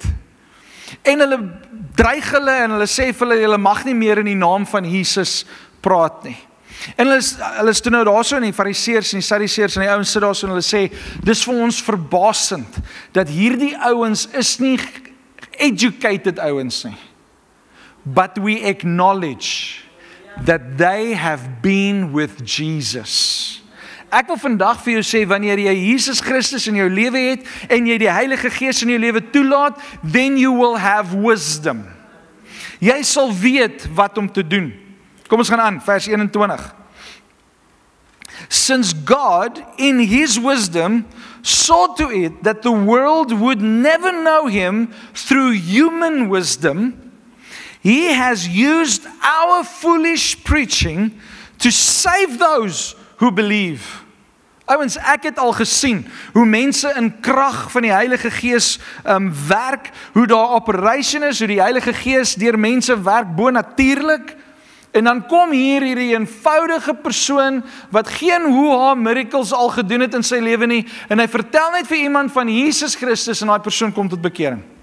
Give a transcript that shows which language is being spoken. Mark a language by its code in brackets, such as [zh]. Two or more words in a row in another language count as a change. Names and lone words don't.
[af] En hulle dreig hulle en hulle sê vir hulle, julle mag nie meer in die naam van Jesus praat nie. En hulle is toe nou daar so in die Fariseërs en die Sadduseërs en die ouens sit daar so en hulle sê, dis vir ons verbasend, dat hierdie ouens is nie educated ouens nie, [en] but we acknowledge that they have been with Jesus. [af] Ek wil vandag vir jou sê, wanneer jy Jesus Christus in jou lewe het, en jy die Heilige Gees in jou lewe toelaat, [en] then you will have wisdom. [af] Jy sal weet wat om te doen. Kom ons gaan aan, vers 21. [en] Since God, in His wisdom, saw to it that the world would never know Him through human wisdom, He has used our foolish preaching to save those who believe. [af] Ouens, ek het al gesien hoe mense in krag van die Heilige Gees werk, hoe daar operation is, hoe die Heilige Gees deur mense werk bonatuurlik. En dan kom hierdie eenvoudige persoon wat geen hoe-ha miracles al gedoen het in sy lewe nie, en hy vertel net vir iemand van Jesus Christus en daai persoon kom tot bekering.